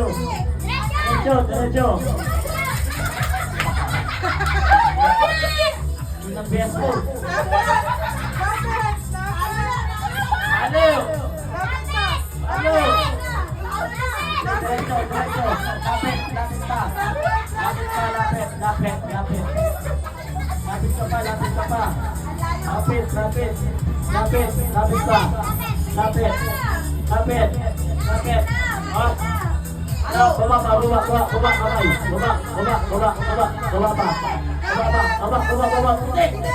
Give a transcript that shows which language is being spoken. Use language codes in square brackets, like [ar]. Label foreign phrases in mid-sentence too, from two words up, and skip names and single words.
[tl] Derecho, derecho. Unang beso. Aliw! Aliw! Derecho, derecho. Lapit, lapit pa. Lapit pa, lapit, lapit, lapit. Lapit ka pa, lapit ka pa. Lapit, lapit. Lapit, lapit pa. Lapit. Lapit. Lapit. Oh. Baba pa, baba, baba, baba, kamay. Baba, baba, baba, baba, baba pa. Baba pa, baba, baba, baba. Putik!